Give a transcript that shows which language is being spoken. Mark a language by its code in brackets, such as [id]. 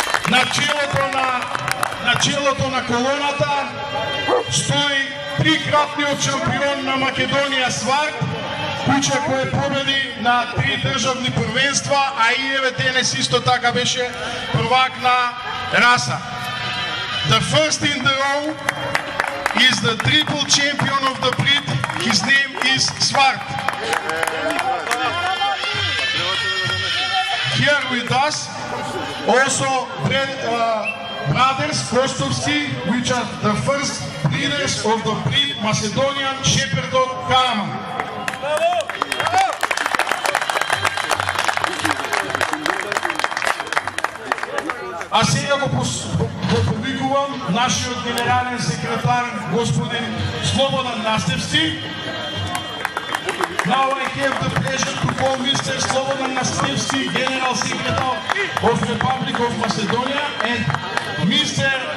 [mk] На челото на колоната стои трикратниот шампион на Македонија Сварт, куче кој победи на 3 државни првенства, а и еве денес исто така беше првак на раса. [en] The first in the row is the triple champion of the breed. His name is Svart. Here with us also brothers Kostovski, which are the first breeders of the breed Macedonian Shepherd Dog Karaman. [mk] А сега го повикувам нашиот генерален секретар господин Слободан Настевски. [en] Now I have the pleasure to call Mr. Slobodan Nastevski, General Secretary of Republic of Macedonia, and Mr.